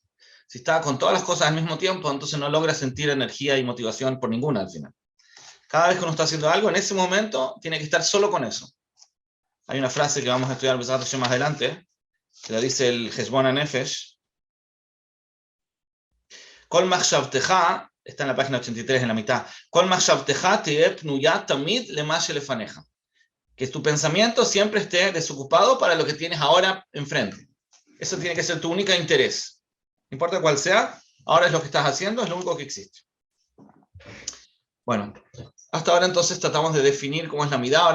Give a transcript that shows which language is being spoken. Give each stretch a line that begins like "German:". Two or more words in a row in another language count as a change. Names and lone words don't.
Spanish: Si está con todas las cosas al mismo tiempo, entonces no logra sentir energía y motivación por ninguna al final. Cada vez que uno está haciendo algo, en ese momento tiene que estar solo con eso. Hay una frase que vamos a estudiar más adelante, que la dice el Heshbon HaNefesh.
Hebrew: כל מחשבתך,
Spanish: está en la página 83 en la mitad.
Hebrew: כל מחשבתך תהא פנויה תמיד למה שלפניך.
Spanish: Que tu pensamiento siempre esté desocupado para lo que tienes ahora enfrente. Eso tiene que ser tu único interés. No importa cuál sea, ahora es lo que estás haciendo, es lo único que existe. Bueno, hasta ahora entonces tratamos de definir cómo es la midá.